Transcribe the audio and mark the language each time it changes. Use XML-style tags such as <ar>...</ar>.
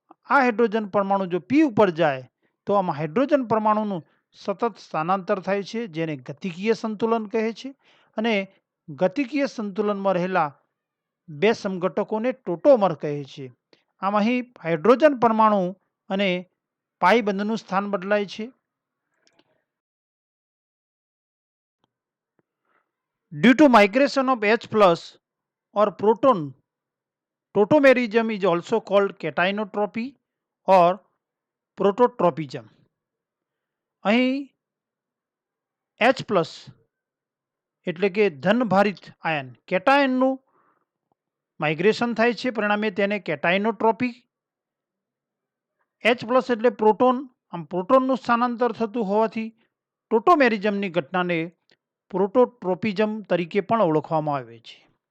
<gu>આ હાઇડ્રોજન પરમાણુ જો પી ઉપર જાય તો આમાં હાઇડ્રોજન પરમાણુનું સતત સ્થાનાંતર થાય છે, જેને ગતિકીય સંતુલન કહે છે. અને ગતિકીય સંતુલનમાં રહેલા બે સમઘટકોને ટોટોમર કહે છે. આમ અહીં હાઇડ્રોજન પરમાણુ અને પાઈ બંધનું સ્થાન બદલાય છે.</gu> <en>Due to migration of H plus or proton, tautomerism is also called cationotropy or prototropism.</en> <gu>અહીં H plus એટલે કે ધનભારિત આયન કેટાયનનું માઇગ્રેશન થાય છે, પરિણામે તેને કેટાયનોટ્રોપી. H પ્લસ એટલે પ્રોટોન, આમ પ્રોટોનનું સ્થાનાંતર થતું હોવાથી ટોટોમેરિઝમની ઘટનાને પ્રોટોટ્રોપિઝમ તરીકે પણ ઓળખવામાં આવે છે.</gu>